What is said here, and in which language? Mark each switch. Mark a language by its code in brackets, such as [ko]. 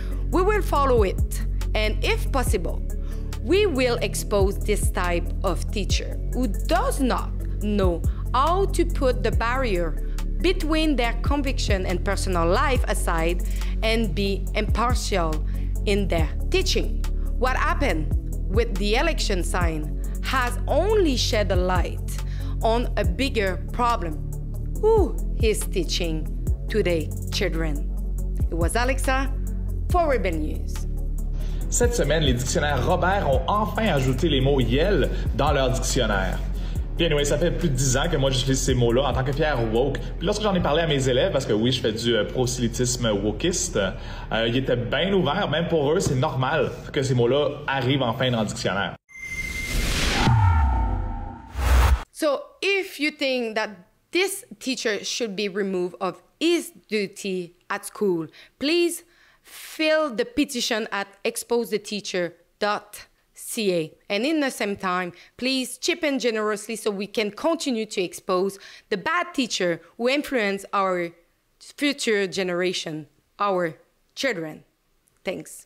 [en] We will follow it, and if possible, we will expose this type of teacher who does not know how to put the barrier between their conviction and personal life aside and be impartial in their teaching. What happened with the election sign has only shed a light on a bigger problem. Who is teaching today children? It was Alexa for Rebel News. [fr] Cette semaine, les dictionnaires Robert ont enfin ajouté les mots « yel » dans leur dictionnaire. Puis anyway, ça fait plus de 10 ans que moi j'utilise ces mots-là en tant que fier woke. Puis lorsque j'en ai parlé à mes élèves, parce que oui, je fais du prosélytisme wokiste, ils étaient bien ouverts. Même pour eux, c'est normal que ces mots-là arrivent enfin dans le dictionnaire. [en] So if you think that this teacher should be removed of his duty at school, please fill the petition at exposetheteacher.ca. And in the same time, please chip in generously so we can continue to expose the bad teacher who influence our future generation, our children. Thanks.